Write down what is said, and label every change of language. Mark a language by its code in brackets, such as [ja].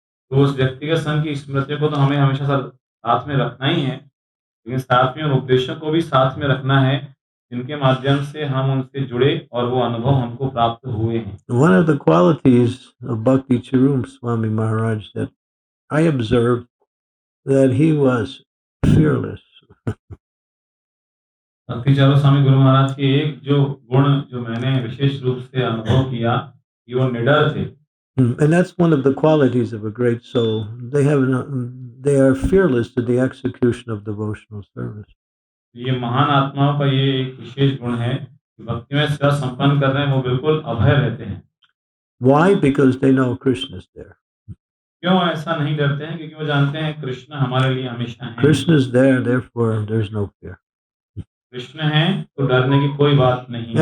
[hi] तो उस व्यक्तिगत संघ की स्मृतियों को तो हमें हमेशा साथ में रखना ही है, लेकिन साथ में उन उपदेशों को भी साथ में रखना है, जिनके माध्यम से हम उनसे जुड़े और वो अनुभव हमको प्राप्त हुए हैं। [en] One of the qualities of Bhakti Charu Swami Maharaj that I observed that he was fearless. [hi] भक्ति चारू स्वामी गुरु महाराज के एक जो गुण जो मैंने विशेष रूप से अनुभव किया कि वो निडर थे। [en] And that's one of the qualities of a great soul. They are fearless to the execution of devotional service. [hi] ये महान आत्माओं का ये एक विशेष गुण है कि भक्ति में सेवा संपन्न कर रहे हैं, वो बिल्कुल अभय रहते हैं। [en] Why? Because they know Krishna is there. [hi] क्यों ऐसा नहीं डरते हैं? क्योंकि वो जानते हैं कृष्ण हमारे लिए हमेशा हैं। [en] Krishna is there, therefore there's no fear. [hi] Krishna हैं तो डरने की कोई बात नहीं है।